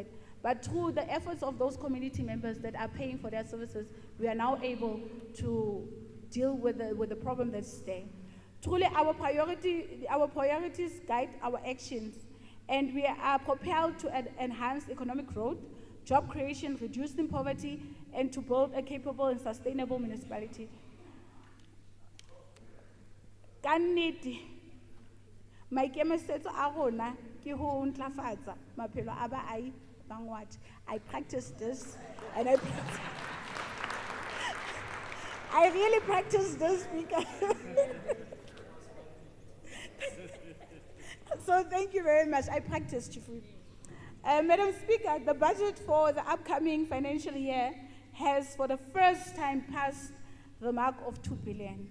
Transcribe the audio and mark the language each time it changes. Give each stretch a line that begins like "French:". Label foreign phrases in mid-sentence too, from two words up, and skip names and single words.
English: But through the efforts of those community members that are paying for their services, we are now able to deal with the problem that's there. Truly, our priorities guide our actions, and we are propelled to enhance economic growth, job creation, reducing poverty, and to build a capable and sustainable municipality.
Southern Sotho: Kannete maikemisetso a rona ke ho ntlafatsa maphelo a baahi ba Ngwathe.
English: I practice this and I really practice this, Speaker. So thank you very much. I practice, Chief Whip. Madam Speaker, the budget for the upcoming financial year has for the first time passed the mark of 2 billion.